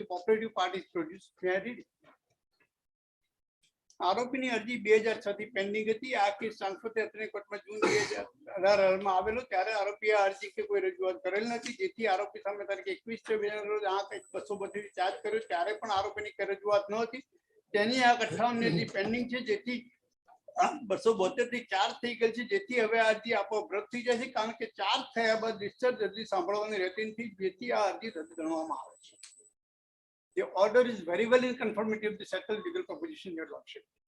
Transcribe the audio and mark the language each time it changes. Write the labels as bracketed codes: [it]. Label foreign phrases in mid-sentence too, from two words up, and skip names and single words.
[en] Operative part is produced. May I read it? [gu] આરોપીની અરજી 2006 થી પેન્ડિંગ હતી. આ કેસ ટ્રાન્સફર અત્રે કોર્ટમાં જૂન 2018 માં આવેલો ત્યારે આરોપીએ આ અરજી કે કોઈ રજૂઆત કરેલ નથી, જેથી આરોપી સામે તારીખ 21/2 રોજ આ કેસ 232 ચાર્જ કર્યો ત્યારે પણ આરોપીની કોઈ રજૂઆત ન હતી. તેની આ 58 ની અરજી પેન્ડિંગ છે, જેથી 272 થી ચાર્જ થઈ ગયેલ છે, જેથી હવે આ અરજી આપોઆપ રદ થઈ જાય છે, કારણ કે ચાર્જ થયા બાદ ડિસ્ચાર્જ અરજી સાંભળવાની રહેતી નથી, જેથી આ અરજી રદ ગણવામાં આવે છે. [en] The order is very well in conformity with the settled legal proposition, your lordship.